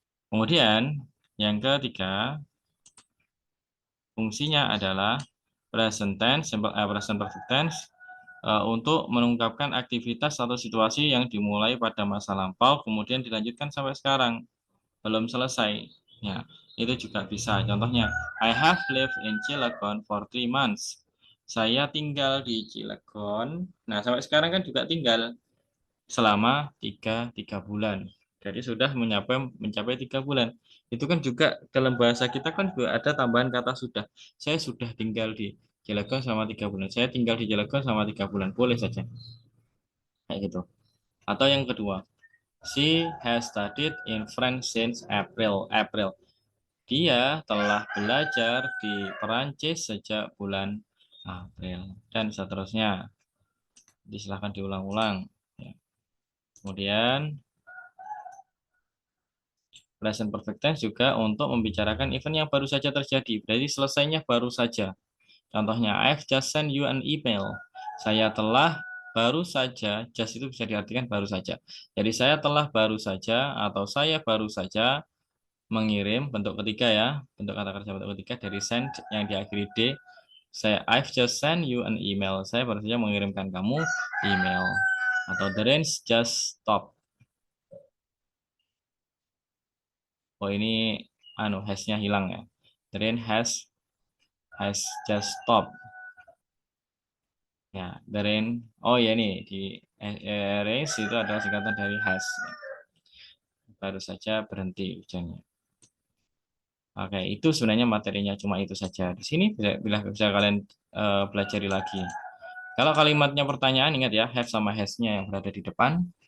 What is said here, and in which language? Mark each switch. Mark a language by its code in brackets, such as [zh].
[id] Kemudian yang ketiga fungsinya adalah present tense, present perfect tense untuk mengungkapkan aktivitas atau situasi yang dimulai pada masa lampau kemudian dilanjutkan sampai sekarang belum selesai. Ya, itu juga bisa. [en] Contohnya, I have lived in Cilegon for 3 months. [id] Saya tinggal di Cilegon. Nah, sampai sekarang kan juga tinggal selama tiga bulan. Jadi sudah mencapai 3 bulan. Itu kan juga dalam bahasa kita kan juga ada tambahan kata sudah. Saya sudah tinggal di Cilegon selama 3 bulan. Saya tinggal di Cilegon selama 3 bulan. Boleh saja kayak gitu. [en] Atau yang kedua, she has studied in French since April. [id] April. Dia telah belajar di Perancis sejak bulan April dan seterusnya. Silahkan diulang-ulang. Ya. Kemudian present perfect tense juga untuk membicarakan event yang baru saja terjadi. Berarti selesainya baru saja. [en] Contohnya, I've just sent you an email. [id] Saya telah baru saja, just itu bisa diartikan baru saja. Jadi saya telah baru saja atau saya baru saja mengirim bentuk ketiga ya, bentuk kata kerja bentuk ketiga dari send yang diakhiri D. [en] I've just sent you an email. [id] Saya baru saja mengirimkan kamu email. [en] Atau the rain just stop. [id] Oh ini has-nya hilang ya. [en] The rain has just stopped. Ya, the rain. [id] Oh ya ini di rain itu adalah singkatan dari has. Baru saja berhenti hujannya. Oke, itu sebenarnya materinya cuma itu saja. Di sini bisa kalian pelajari lagi. Kalau kalimatnya pertanyaan, ingat ya, have sama has-nya yang berada di depan.